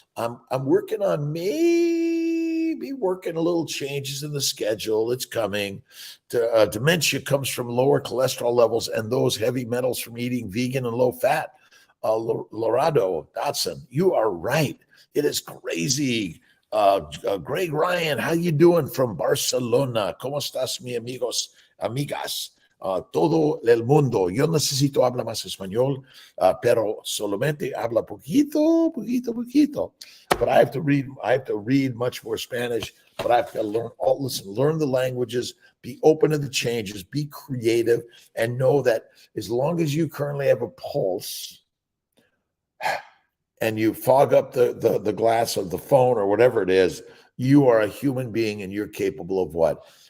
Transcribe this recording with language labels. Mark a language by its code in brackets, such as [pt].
[en] I'm working on maybe working a little changes in the schedule. It's coming. Dementia comes from lower cholesterol levels and those heavy metals from eating vegan and low fat. Lorado Dotson, you are right. It is crazy. Greg Ryan, how you doing from Barcelona? [es] ¿Cómo estás, mi amigos, amigas? Todo el mundo. Yo necesito hablar más español, pero solamente habla poquito, poquito, poquito. [en] But I have to read much more Spanish, but I have to learn the languages, be open to the changes, be creative, and know that as long as you currently have a pulse and you fog up the glass of the phone or whatever it is, you are a human being and you're capable of what?